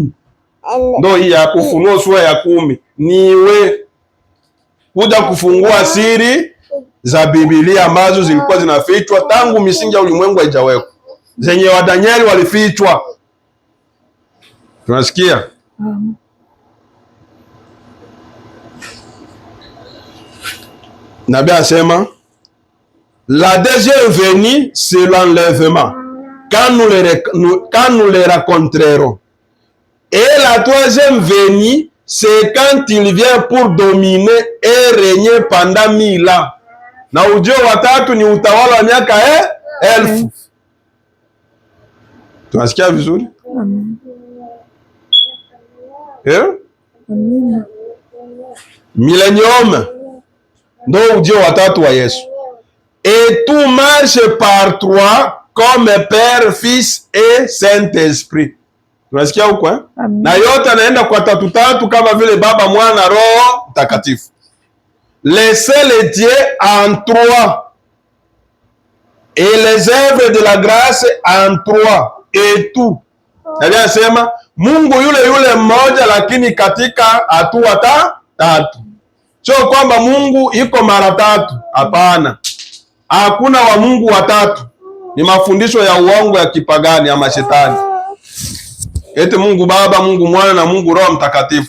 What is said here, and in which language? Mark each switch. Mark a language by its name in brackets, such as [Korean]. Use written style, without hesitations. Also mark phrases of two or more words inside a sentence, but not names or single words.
[Swahili] Ndio hii ya Ufunuo sura ya 10. Niwe kuja kufungua siri za Biblia ambazo zilikuwa zinafichwa tangu misingi ya ulimwengu haijawekwa, zenye wa Danieli walifichwa. Tunasikia? Nabii asema [French] la deuxième venue c'est l'enlèvement quand nous les rencontrerons, et la troisième venue c'est quand il vient pour dominer et régner pendant 1000 ans. [Swahili] Na ujio wa tatu ni utawala wa miaka 1000. Tunasikia vizuri? Millennium ndo ujio wa tatu wa Yesu. [French] Et tout marche par trois comme Père, Fils et Saint-Esprit. [Swahili] Tunasikia huko eh? Na yote anaenda kwa tatu kama vile Baba, Mwana, Roho Mtakatifu. [French] Laissez-le Dieu en trois et les œuvres de la grâce en trois et tout. [Swahili] Ndio sema Mungu yule mmoja, lakini katika hatua tatu. Sio kwamba Mungu iko mara tatu, hapana. Hakuna wa Mungu watatu. Ni mafundisho ya uongo ya kipagani ya mashetani. Eti Mungu Baba, Mungu Mwana na Mungu Roho Mtakatifu.